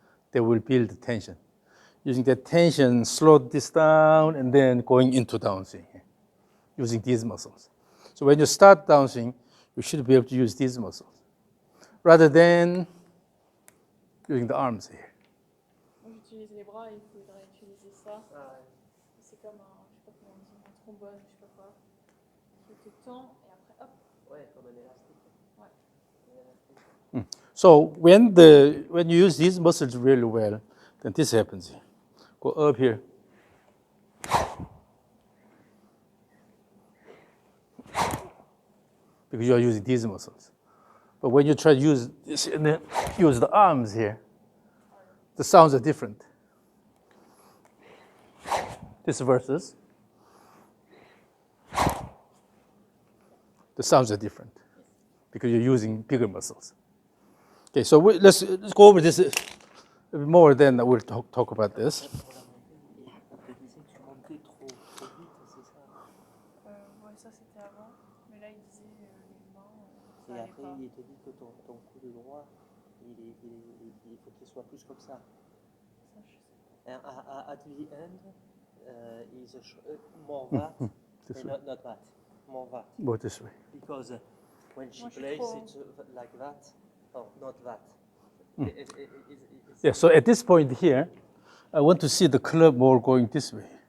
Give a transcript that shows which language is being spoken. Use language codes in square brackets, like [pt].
[en] They will build tension. Using that tension, slow this down and then going into downswing using these muscles. So when you start downswing, you should be able to use these muscles rather than using the arms here. [fr] Moi j'utilise les bras, il faudrait utiliser ça. C'est comme un, je sais pas comment on dit, un trombone, je sais pas quoi. Tu te tends et après hop. Ouais, comme un élastique. Ouais. Un élastique. [en] So when you use these muscles really well, then this happens here. Go up here. Because you are using these muscles. But when you try to use this and then use the arms here, the sounds are different. This versus the sounds are different because you're using bigger muscles. Okay, so let's go over this a bit more, then we'll talk about this. [fr] Pour la montée, il te disait que tu montais trop vite, c'est ça? Ouais, ça c'était avant. Mais là il disait les mains, ça Et allait après, pas. il te dit que ton coude droit, il faut qu'il soit plus comme ça. Ça, je sais pas. [en] And at the end, is more that, This and not that, more that. Go this way. Because when she [fr] Moi, je suis [en] plays, [fr] trop- [en] it's like that, or not that. It's Yeah, so at this point here, I want to see the club more going this way.